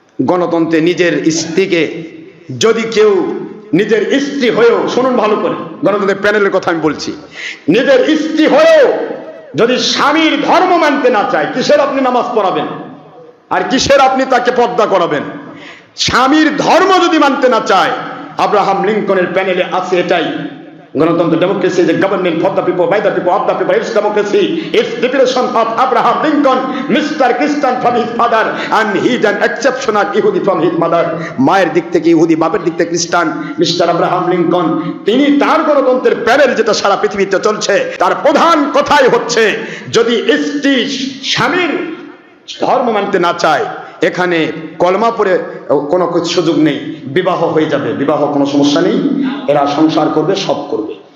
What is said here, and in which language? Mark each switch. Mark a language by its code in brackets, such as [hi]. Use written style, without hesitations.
[bn] গণতন্ত্রে নিজের স্ত্রীকে যদি কেউ, নিজের স্ত্রী হয়েও, শুনুন ভালো করে, গণতন্ত্রের প্যানেলের কথা আমি বলছি, নিজের স্ত্রী হয়েও যদি স্বামীর ধর্ম মানতে না চায়, কিসের আপনি নামাজ পড়াবেন আর কিসের আপনি তাকে পর্দা করাবেন? স্বামীর ধর্ম যদি মানতে না চায়, আব্রাহাম লিঙ্কনের প্যানেলে আছে এটাই, গণতন্ত্র democracy [en] is a government for the people, [bn] by the people, of the people. [en] It's democracy. It's declaration of Abraham Lincoln, Mr. Christian from his father, and he is an exceptional Yehudi from his mother. [bn] মায়ের দিক থেকে ইহুদি, বাপের দিক থেকে খ্রিস্টান, mister Abraham Lincoln. তিনি তার গণতন্ত্রের প্যানেল যেটা সারা পৃথিবীতে চলছে, তার প্রধান কথাই হচ্ছে যদি স্ত্রী স্বামীর ধর্ম মানতে না চায়, এখানে কলমা পড়ে কোনো সুযোগ নেই, বিবাহ হয়ে যাবে, বিবাহ কোনো সমস্যা নেই, এরা সংসার করবে, সব করবে।